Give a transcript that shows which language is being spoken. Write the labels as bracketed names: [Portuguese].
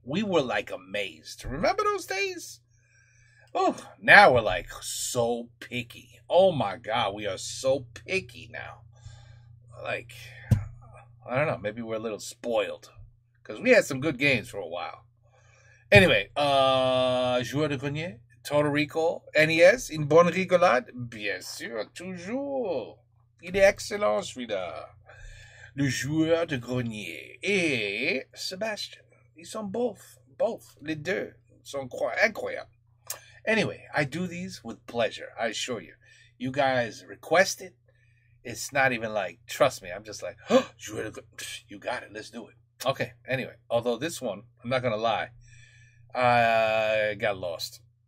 [English] We were like amazed. Remember those days? Oh, now we're like so picky. Oh my God, we are so picky now. Like, I don't know, maybe we're a little spoiled. Because we had some good games for a while. [French] Anyway, Joueur de Grenier, Total Recall, NES, une bonne rigolade? Bien sûr, toujours. Il est excellent celui-là. Le Joueur de Grenier et Sébastien. Ils sont both, les deux, sont incroyables. [English] Anyway, I do these with pleasure, I assure you. You guys request it. It's not even like, trust me, I'm just like, oh, you got it, let's do it. Okay, anyway, although this one, I'm not going to lie, I got lost.